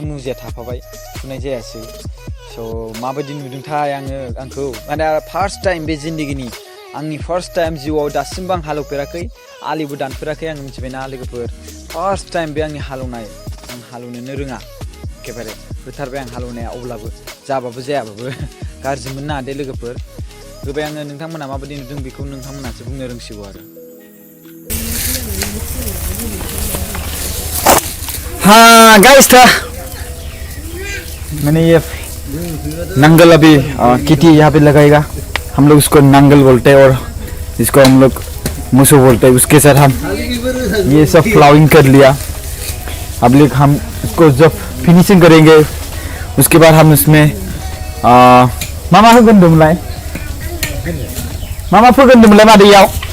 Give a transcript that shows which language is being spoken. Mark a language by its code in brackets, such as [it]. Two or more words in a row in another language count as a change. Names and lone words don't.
[brx] मुजाया थाफाबाय सुनाय जायासै स' माबायदि नुदोंथाय आंखौ माने [en] first time [brx] बे जिन्दगिनि आंनि [en] first time [brx] जिउआव दासिमबो आं हालौफेराखै आलिबो दानफेराखै आं मिथिबायना लोगोफोर [en] first time [brx] बे आंनि हालौनाय आं हालौनोनो रोङा एखेबारे होथारबाय आं हालौनाया अब्लाबो जाबाबो जायाबाबो गाज्रि मोननो दे लोगोफोर होबाय आङो नोंथांमोना माबायदि नुदों बेखौ नोंथांमोनासो बुंनो रोंसिगौ आरो [hi] हाँ गाइस था मैंने ये नंगल अभी किटी यहाँ पे लगाएगा हम लोग इसको नंगल बोलते हैं और इसको हम लोग मुसो बोलते हैं उसके साथ हम ये सब फ्लावरिंग कर लिया अब लोग हम इसको जब फिनिशिंग करेंगे उसके बाद हम इसमें मामा को गंदम लाए मामा को गंदम लाए मादे याओ